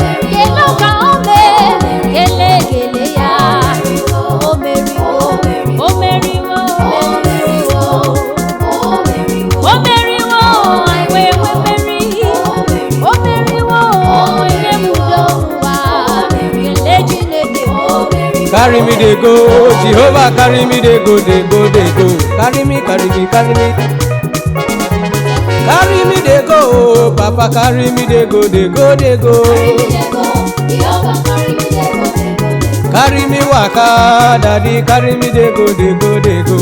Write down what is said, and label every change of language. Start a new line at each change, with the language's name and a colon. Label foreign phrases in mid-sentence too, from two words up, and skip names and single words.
Igbo: Kelee ọka o mee. Kelee, kelee ya. O meriwo. O meriwo. O meriwo. O meriwo, anyị wee nwee mmeri. O meriwo, nye m udo ụwa. Kelee Chineke.
Nigerian Pidgin: Carry me dey go, Jehovah, carry me dey go, dey go, dey go. Carry me, carry me, carry me. Carry me dey go, Papa, carry me dey go, dey go, dey go. Carry me dey go, Jehovah, carry me dey go, dey go, dey go. Carry me waka, Daddy, carry me dey go, dey go, dey go.